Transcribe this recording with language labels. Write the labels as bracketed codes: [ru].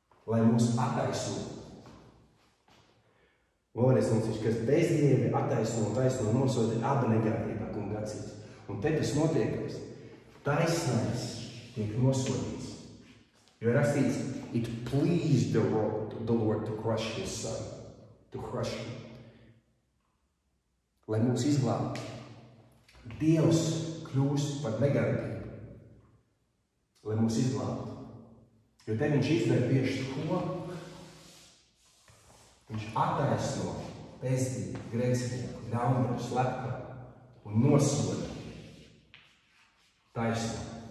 [lv] Lai mūs attaisno. Vēlreiz mums viņš, kas bez Dievi attaisno un taisno nosoda, ir abi negantība kunga acīs. Un te tas notiekās. Taisnais tiek nosodīts. Jo ir rakstīts, [en] it pleased the Lord to crush his son, to crush him. [lv] Lai mūs izglābtu. Dievs kļūst par negantību. Lai mūs izglābtu. Jo te viņš izdara tieši ko? Viņš attaisno bezdību, grēcinieku, ļaundaru, slepkavu un nosoda taisno.